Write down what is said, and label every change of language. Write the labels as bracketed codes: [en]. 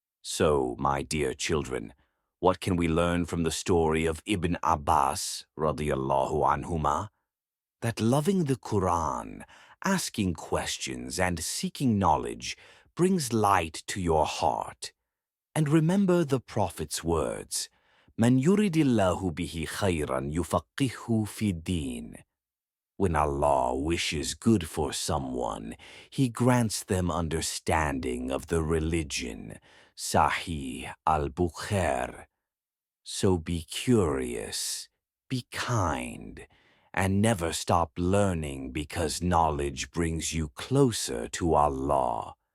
[en] So, my dear children, what can we learn from the story of Ibn Abbas, [ar] radiyallahu anhuma? [en] That loving the Quran, asking questions, and seeking knowledge brings light to your heart. And remember the Prophet's words, [ar] من يرد الله به خيرا يفقهه في الدين. [en] When Allah wishes good for someone, He grants them understanding of the religion. Sahih al-Bukhari. So be curious, be kind, and never stop learning because knowledge brings you closer to Allah.